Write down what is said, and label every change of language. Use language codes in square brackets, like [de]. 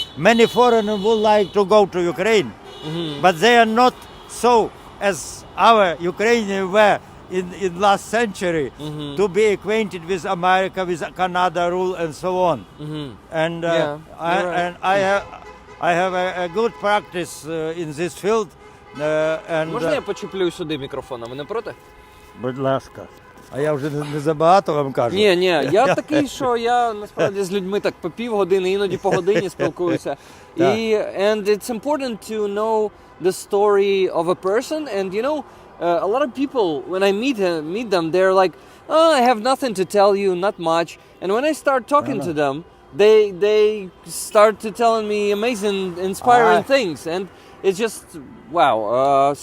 [en] Many foreigners would like to go to Ukraine, but they are not so as our Ukrainians were in last century to be acquainted with America, with Canada rule and so on. And Yeah, you're right. I have a good practice in this field. And, [uk] Можна я почеплю сюди мікрофон, а ви не проти? будь ласка. А я вже не забагато вам кажу. Ні, я такий, що я насправді з людьми так по півгодини, іноді по годині спілкуюся. [en] And it's important to know the story of a person, and you know, a lot of people, when I meet them, they're like, oh, I have nothing to tell you, not much. And when I start talking to them, they start to telling me amazing, inspiring things, and it's just wow.